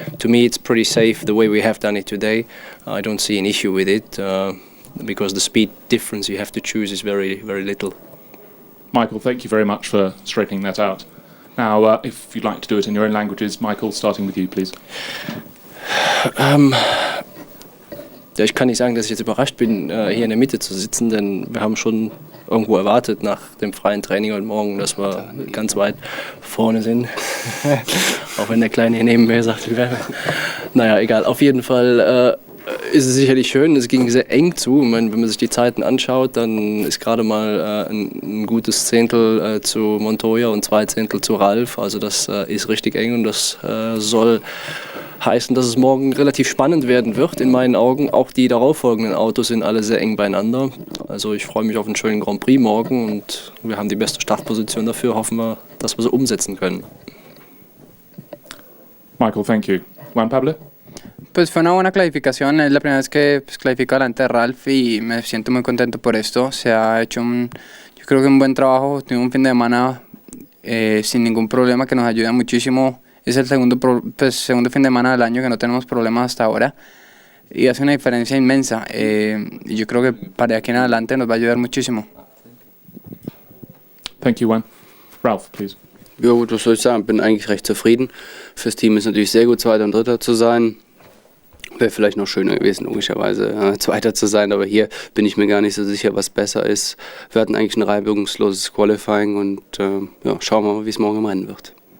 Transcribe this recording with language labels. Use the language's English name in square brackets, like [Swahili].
[English] To me, it's pretty safe the way we have done it today. I don't see an issue with it because the speed difference you have to choose is very, very little. Michael, thank you very much for straightening that out. Now, if you'd like to do it in your own languages, Michael, starting with you, please. [German] Ja, ich kann nicht sagen, dass ich jetzt überrascht bin, hier in der Mitte zu sitzen, denn wir haben schon irgendwo erwartet nach dem freien Training heute Morgen, dass wir ganz weit vorne sind. Auch wenn der Kleine hier neben mir sagt, naja, egal. Auf jeden Fall ist es sicherlich schön. Es ging sehr eng zu. Ich meine, wenn man sich die Zeiten anschaut, dann ist gerade mal ein gutes Zehntel zu Montoya und 2 Zehntel zu Ralf. Also das ist richtig eng und das soll heißen, dass es morgen relativ spannend werden wird, in meinen Augen. Auch die darauffolgenden Autos sind alle sehr eng beieinander. Also ich freue mich auf einen schönen Grand Prix morgen und wir haben die beste Startposition dafür. Hoffen wir, dass wir so umsetzen können. [English] Michael, thank you. Juan, Pablo? [Spanish] Pues fue una buena clasificación, es la primera vez que clasifico delante de Ralf y me siento muy contento por esto. Se ha hecho yo creo que un buen trabajo, tuvimos un fin de semana sin ningún problema que nos ayuda muchísimo. Es el segundo fin de semana del año que no tenemos problemas hasta ahora y hace una diferencia inmensa. Y yo creo que para aquí en adelante nos va a ayudar muchísimo. [English] Thank you, Juan. Ralf, please. [German] Ja gut, was soll ich sagen, bin eigentlich recht zufrieden. Fürs Team ist natürlich sehr gut, Zweiter und Dritter zu sein. Wäre vielleicht noch schöner gewesen, logischerweise Zweiter zu sein, aber hier bin ich mir gar nicht so sicher, was besser ist. Wir hatten eigentlich ein reibungsloses Qualifying und ja, schauen wir mal, wie es morgen im Rennen wird.